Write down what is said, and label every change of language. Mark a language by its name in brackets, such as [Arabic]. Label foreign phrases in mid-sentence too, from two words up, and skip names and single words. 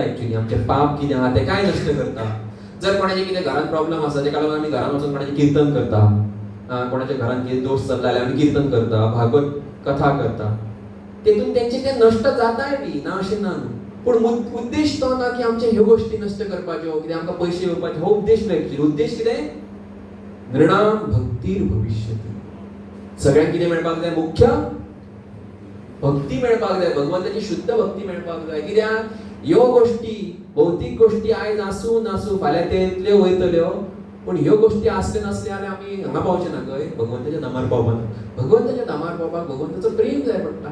[Konkani] एक्चुअली आमचे पाप कितें आहा तेकाय नश्ट करता. जर कोणाचे कितें घरांत प्रॉब्लेम आसा तेका लागून आमी घरांत वचून कोणाचें कीर्तन करता, कोणाच्या घरांत कितें दोश चल्ला जाल्यार आमी कीर्तन करता, भागवत कथा करता. तेतून तेंचे ते नश्ट जाताय बी, ना अशें ना. पूण उद्देश तो ना की आमचे ह्यो गोष्टी नश्ट करपाच्यो कितें आमकां पयशे येवपाचे. हो उद्देश ना. एक्चुअली उद्देश कितें? [Sanskrit] नृणां भक्तीर भविष्यति. [Konkani] सगळ्यांक कितें मेळपाक जाय? मुख्य भक्ती मेळपाक जाय. भगवंताची शुद्ध भक्ती मेळपाक जाय. कित्याक? ह्यो गोष्टी भौतिक गोष्टी आयज आसूं नासूं फाल्यां तेतल्यो वयतल्यो. पूण ह्यो गोष्टी आसल्यो नासल्यो जाल्यार आमी हांगा पावचे ना खंय? भगवंताच्या धामार पावपाक. भगवंताच्या धामार पावपाक भगवंताचो प्रेम जाय पडटा.